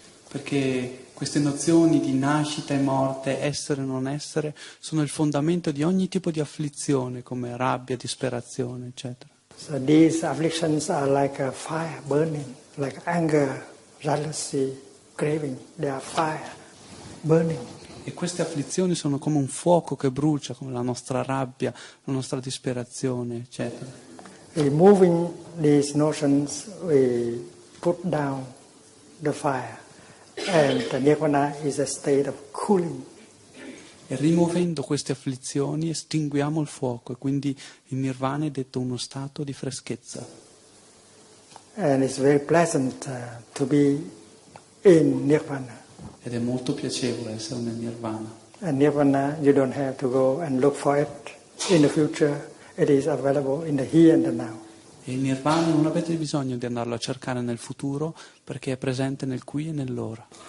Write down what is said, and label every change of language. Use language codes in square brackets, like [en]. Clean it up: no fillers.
[it] perché queste nozioni di nascita e morte, essere e non essere, sono il fondamento di ogni tipo di afflizione, come rabbia, disperazione, eccetera. [en] So these afflictions are like a fire burning, like anger, jealousy, craving. They are fire burning. [it] E queste afflizioni sono come un fuoco che brucia, come la nostra rabbia, la nostra disperazione, eccetera. [en] Removing these notions, we put down the fire. And the nirvana is a state of cooling. [it] E rimuovendo queste afflizioni estinguiamo il fuoco e quindi il nirvana è detto uno stato di freschezza. [en] And it's very pleasant to be in nirvana. [it] Ed è molto piacevole essere nel nirvana. [en] And nirvana, you don't have to go and look for it in the future. It is available in the here and the now. [it] E il nirvana non avete bisogno di andarlo a cercare nel futuro perché è presente nel qui e nell'ora.